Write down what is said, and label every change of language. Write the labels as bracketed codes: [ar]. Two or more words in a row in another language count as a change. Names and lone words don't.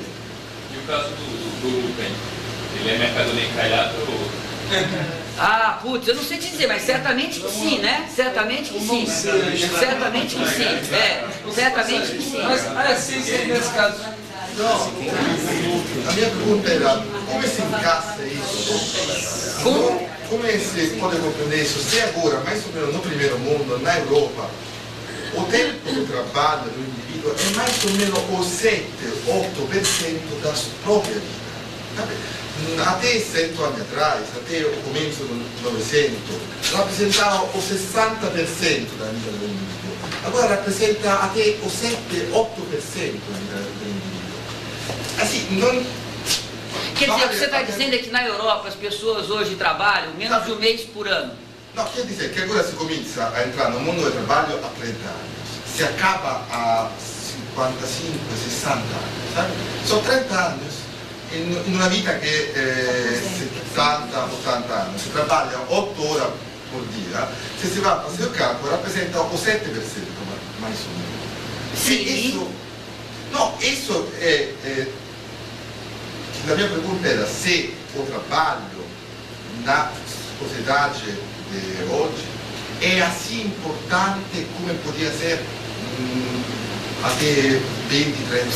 [pt] E o caso do Lupen? Ele é mercadoria encalhada ou... Ah, putz, eu não sei te dizer, mas certamente que sim, né? Certamente que sim. Certamente que sim. É, certamente que sim. Mas sim, nesse caso. Não, a minha pergunta era [it] come si incassa [pt] isso? [it] Come si [pt] pode compreender isso? Se agora, mais ou menos no primeiro mundo, na Europa, o tempo de trabalho do indivíduo é mais ou menos o 7, 8% da sua própria vida. Até 100 anni atrás, até o começo do Novecento, rappresentava o 60% da vida do indivíduo. Agora rappresenta até o 7, 8% da vida do indivíduo. Assim, não... Quer dizer, o que você está dizendo é que na Europa as pessoas hoje trabalham menos de um mês por ano. Não, quer dizer que agora se começa a entrar no mundo do trabalho há 30 anos. Se acaba a 55, 60 anos, sabe? São 30 anos. [it] In una vita che 70, 80 anni, si trabalha 8 ore [pt] por dia, [it] se si va a [pt] fazer o cálculo, [it] rappresenta o 7%, [pt] mais ou menos. Sim. Isso a minha pergunta era se o trabalho na sociedade de hoje é assim importante como podia ser até 20, 30 anos.